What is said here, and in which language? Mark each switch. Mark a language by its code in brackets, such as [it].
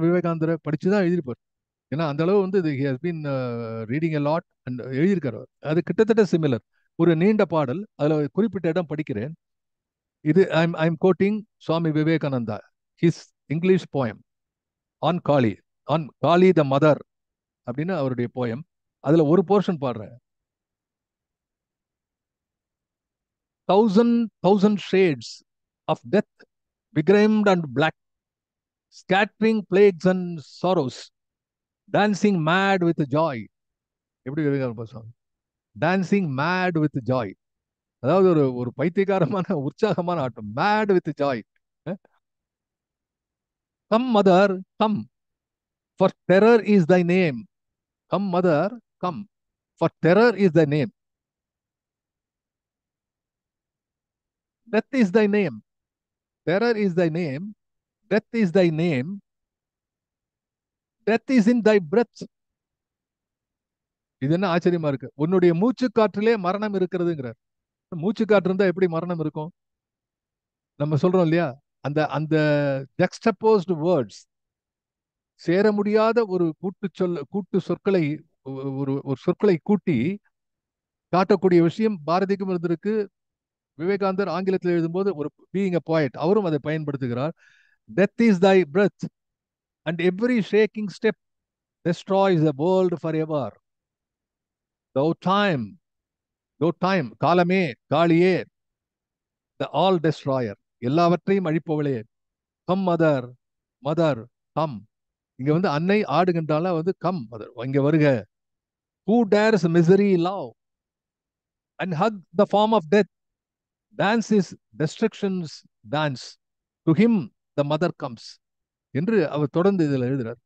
[ta] விவேகானந்தரை படிச்சுதான் எழுதியிருப்பார். ஏன்னா அந்த அளவு வந்து [en] he has been reading a lot [ta] and எழுதியிருக்காரு. அது கிட்டத்தட்ட சிமிலர். ஒரு நீண்ட பாடல், அதுல குறிப்பிட்ட இடம் படிக்கிறேன். இது [en] I'm quoting Swami Vivekananda, his English poem on Kali, on Kali the mother [ta] அப்படின்னு அவருடைய போயம். அதுல ஒரு போர்ஷன் பாடுறேன். [en] 1,000 shades of death, begrimed and black, scattering plagues and sorrows, dancing mad with joy. [ta] எப்படி Vivekananda? [en] Dancing mad with joy. [ta] அதாவது ஒரு ஒரு பைத்தியகாரமான உற்சாகமான ஆட்டம். [en] Mad with joy. Come mother come, for terror is thy name. Come mother come, for terror is thy name. Death is thy name. Terror is thy name. Death is thy name. Death is in thy breath. [ta] இது என்ன ஆச்சரியமா இருக்கு? உன்னுடைய மூச்சு காற்றிலே மரணம் இருக்கிறதுங்கிறார். மூச்சு காற்று இருந்தா எப்படி மரணம் இருக்கும்? நம்ம சொல்றோம் இல்லையா, அந்த அந்த [en] juxtaposed words, [ta] சேர முடியாத ஒரு கூட்டு சொற்களை, ஒரு ஒரு சொற்களை கூட்டி காட்டக்கூடிய விஷயம் பாரதிக்கும் இருந்திருக்கு. விவேகானந்தர் ஆங்கிலத்தில் எழுதும்போது ஒரு [en] being a poet [ta] அவரும் அதை பயன்படுத்துகிறார். [en] Death is thy breath and every shaking step destroys the world forever. Thou time, [ta] காலமே, காளியே, [en] the all destroyer. [ta] எல்லாவற்றையும் அழிப்பவளே, [en] Come mother, mother come. [ta] இங்க வந்து அன்னை ஆடுகின்றால வந்து [en] come mother, [ta] இங்க வருக. [en] who dares misery love and hug the form of death, dance is destructions dance, to him the mother comes [ta] என்று அவர் தொடர்ந்து இதில் எழுதுறார்.